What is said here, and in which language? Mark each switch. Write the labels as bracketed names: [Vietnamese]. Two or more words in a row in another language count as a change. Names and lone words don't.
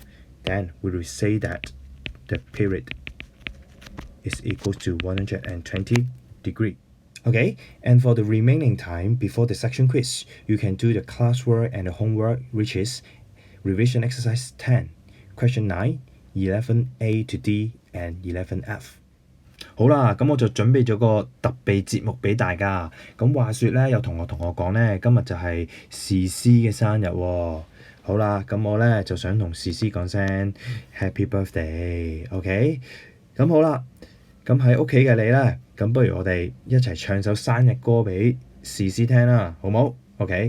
[English] Then we will say that the period is equal to 120 degrees. Okay, and for the remaining time before the section quiz, you can do the classwork and the homework, which is revision exercise 10, question 9, 11A to D and 11F。 [Cantonese] 好啦，咁我就準備咗個特備節目俾大家。咁話說咧，有同學同我講咧，今日就係時師嘅生日喎。好啦，咁我咧就想同時師講聲 [English] Happy Birthday， [Cantonese] OK？咁好啦，咁喺屋企嘅你咧，咁不如我哋一齊唱首生日歌俾時師聽啦，好冇 ？OK？